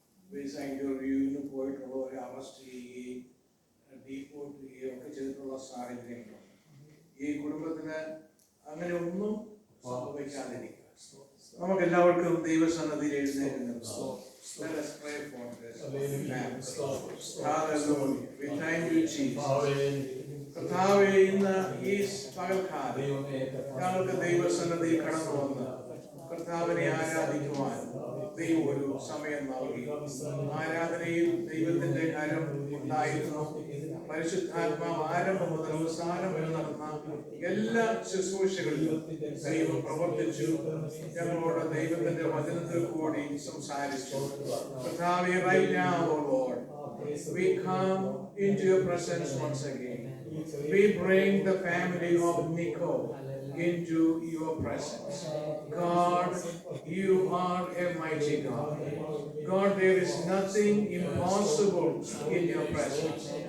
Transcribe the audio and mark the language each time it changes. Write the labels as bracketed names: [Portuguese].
[Malayalam] Visa ഇന്റർവ്യൂവിന് പോയിട്ടുള്ളവരെ arrest ചെയ്യുകയും deport ചെയ്യുകയും ഒക്കെ ചെയ്തിട്ടുള്ള സാഹചര്യങ്ങളുണ്ട്. ഈ കുടുംബത്തിന് അങ്ങനെ ഒന്നും സംഭവിക്കാതിരിക്കുക. നമുക്ക് എല്ലാവർക്കും ദൈവസന്നിധിയിൽ എഴുന്നേറ്റ് നിൽക്കാം. [English] Let us pray for this family. Hallelujah. We thank you, Jesus. [Malayalam] കർത്താവേ, ഇന്ന് ഈ പകൽക്കാലം ഞങ്ങൾക്ക് ദൈവസന്നിധിയിൽ കടന്നു വന്ന് കർത്താവിനെ ആരാധിക്കുവാൻ ദൈവം ഒരു സമയം നൽകി. ആരാധനയിൽ ദൈവത്തിന്റെ കരം ഉണ്ടായിരുന്നു. പരിശുദ്ധാത്മാവ് ആരംഭം മുതൽ അവസാനം വരെ നടന്ന എല്ലാ ശുശ്രൂഷകളിലും ദൈവം പ്രവർത്തിച്ചു. ഞങ്ങളോട് ദൈവത്തിന്റെ വചനത്തിൽ കൂടി സംസാരിച്ചു. കർത്താവേ, [English] right now, O Lord, we come into your presence once again. We bring the family of Nico into your presence. God, you are a mighty God. God, there is nothing impossible in your presence.